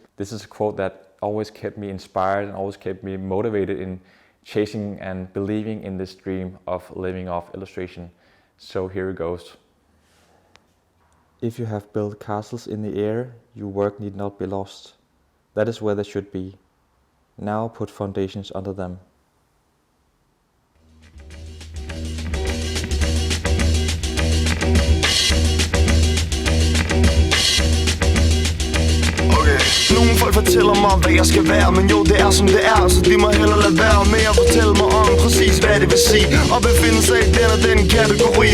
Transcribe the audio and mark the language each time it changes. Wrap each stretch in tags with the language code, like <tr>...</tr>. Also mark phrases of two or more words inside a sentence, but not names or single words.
<en>This is a quote that always kept me inspired and always kept me motivated in chasing and believing in this dream of living off illustration. So here it goes. If you have built castles in the air, your work need not be lost. That is where they should be. Now put foundations under them.</en> <da>Nogle folk fortæller mig, hvad jeg skal være, men jo, det er som det er, så de må hellere lade være med at fortælle mig om præcis, hvad det vil sige at befinde sig i den og den kategori.</da>